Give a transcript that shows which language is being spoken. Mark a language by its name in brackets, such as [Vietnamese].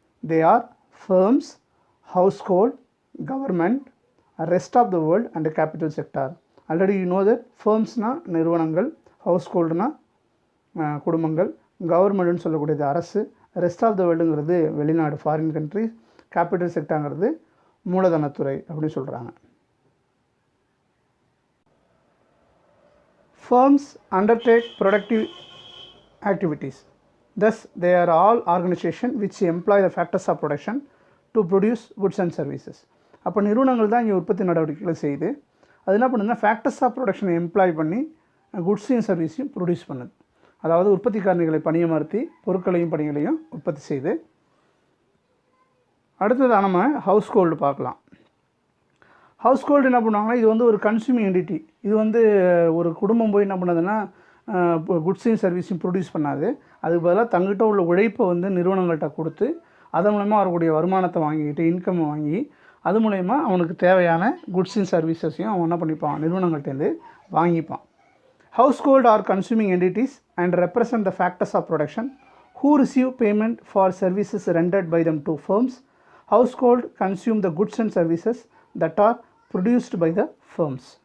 [English] They are firms, household, government, rest of the world and capital sector. [Tamil] Already you know that ஃபர்ம்ஸ்னால் நிறுவனங்கள், ஹவுஸ்ஹோல்டுனா குடும்பங்கள், கவர்மெண்ட்னு சொல்லக்கூடியது அரசு, rest of the வேர்ல்டுங்கிறது வெளிநாடு, foreign countries, capital செக்டார்ங்கிறது மூலதனத்துறை அப்படின்னு சொல்கிறாங்க. [English] Firms undertake productive activities. Thus, they are all organizations which employ the factors of production to produce goods and services. [Tamil] அப்போ நிறுவனங்கள் தான் இங்கே உற்பத்தி நடவடிக்கைகளை செய்யுது. அது என்ன பண்ணுதுன்னா, ஃபேக்டர்ஸ் ஆஃப் ப்ரொடக்ஷனை எம்ப்ளாய் பண்ணி குட்ஸையும் சர்வீஸையும் ப்ரொடியூஸ் பண்ணுது. அதாவது உற்பத்தி காரணிகளை பணியமர்த்தி பொருட்களையும் பணிகளையும் உற்பத்தி செய்து. அடுத்ததாக நம்ம ஹவுஸ்ஹோல்டு பார்க்கலாம். ஹவுஸ்ஹோல்டு என்ன பண்ணுவாங்கன்னா, இது ஒரு கன்சியூமிங் என்டிட்டி. இது ஒரு குடும்பம் போய் என்ன பண்ணுதுன்னா, குட்ஸையும் சர்வீஸையும் ப்ரொடியூஸ் பண்ணாது. அதுக்கு பதிலாக தங்கிட்ட உள்ள உழைப்பை நிறுவனங்கள்கிட்ட கொடுத்து அதன் மூலயமா வரக்கூடிய வருமானத்தை வாங்கிக்கிட்டு, இன்கம் வாங்கி, அது மூலயமா அவனுக்கு தேவையான குட்ஸையும் சர்வீசஸையும் அவன் என்ன பண்ணிப்பான், நிறுவனங்கள்டேருந்து வாங்கிப்பான். [English] Household are consuming entities and represent the factors of production who receive payment for services rendered by them to firms. Household consume the goods and services that are produced by the firms.